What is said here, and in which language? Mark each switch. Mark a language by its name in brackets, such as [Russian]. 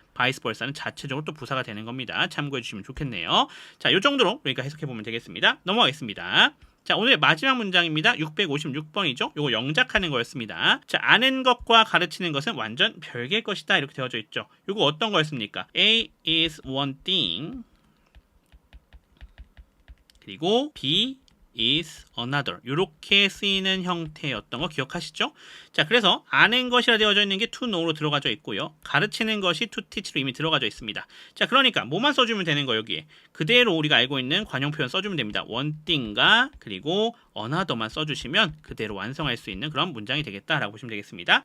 [Korean] vice versa는 자체적으로 또 부사가 되는 겁니다. 참고해 주시면 좋겠네요. 자, 이 정도로 그러니까 해석해 보면 되겠습니다. 넘어가겠습니다. 자, 오늘 마지막 문장입니다. 656번이죠. 요거 영작하는 거였습니다. 자, 아는 것과 가르치는 것은 완전 별개의 것이다 이렇게 되어져 있죠. 요거 어떤 거였습니까? [English] A is one thing, 그리고 B is another, [Korean] 이렇게 쓰이는 형태였던 거 기억하시죠? 자, 그래서 아는 것이라 되어져 있는 게 to know로 들어가져 있고요. 가르치는 것이 to teach로 이미 들어가져 있습니다. 자, 그러니까 뭐만 써주면 되는 거예요. 여기에 그대로 우리가 알고 있는 관용 표현 써주면 됩니다. one thing과 그리고 another만 써주시면 그대로 완성할 수 있는 그런 문장이 되겠다라고 보시면 되겠습니다.